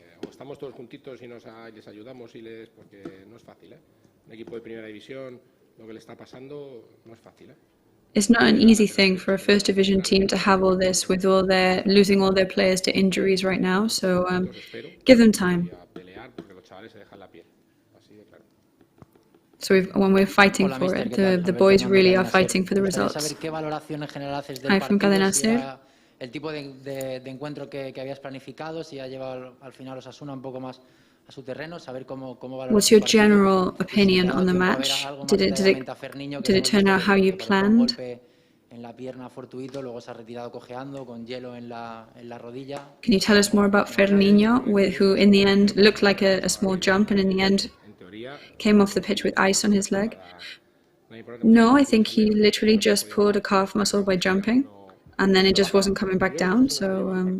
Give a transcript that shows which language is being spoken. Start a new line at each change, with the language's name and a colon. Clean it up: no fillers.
Spanish: Estamos todos juntitos y les ayudamos porque no es fácil, Un equipo de primera división, lo que le está pasando no es fácil,
English: It's not an easy thing for a first division team to have all this with losing all their players to injuries right now, so give them time. So when we're fighting for it, the boys really are fighting for the results. Hi, from Cadena Ser.
Spanish: El tipo de encuentro que habías planificado, si ha llevado al final OSASUNA un poco más a su terreno, saber cómo valoras.
English: What's your general opinion on the match? Did it turn out how you planned?
Spanish: En la pierna fortuito, luego se ha retirado cojeando con hielo en la rodilla.
English: Can you tell us more about Ferniño, who in the end looked like a small jump and in the end came off the pitch with ice on his leg? No, I think he literally just pulled a calf muscle by jumping. And then it just wasn't coming back down, so